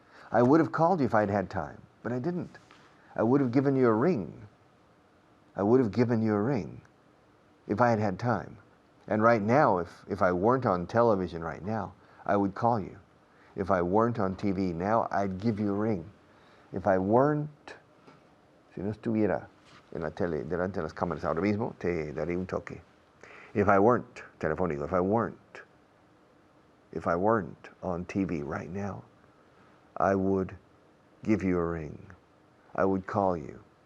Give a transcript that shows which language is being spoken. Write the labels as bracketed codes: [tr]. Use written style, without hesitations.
[en] I would have called you if I'd had time, but I didn't. I would have given you a ring. If I had had time. And right now, if I weren't on television right now, I would call you. If I weren't on TV now, I'd give you a ring. If I weren't, [es] si no estuviera en la tele, delante de las cámaras ahora mismo, te daré un toque. [en] If I weren't telefónico, if I weren't on TV right now, I would give you a ring. I would call you.